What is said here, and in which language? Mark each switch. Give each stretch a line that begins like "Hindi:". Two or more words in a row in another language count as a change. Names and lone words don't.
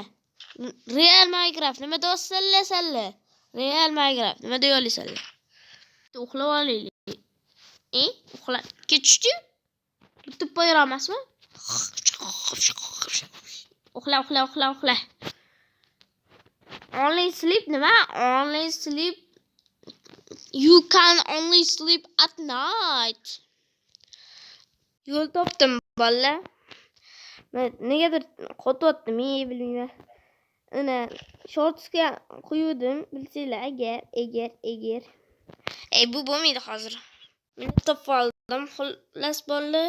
Uzbek: Real Minecraft nima deyapsizlar? Real Minecraft nima deyapsizlar? Uxlab olaylik. Uxlab ketishdi? Bitib qo'yar emasmi? Uxla.
English: Only sleep nima? Only sleep. You can only sleep at night.
Uzbek: Yo'l topdim bolalar. Men negadir qotyaptim, men bilmayman. Ana shortsga qo'ydim, bilsanglar, agar. Bu bo'lmaydi hozir. Men topib oldim, xullas bolalar.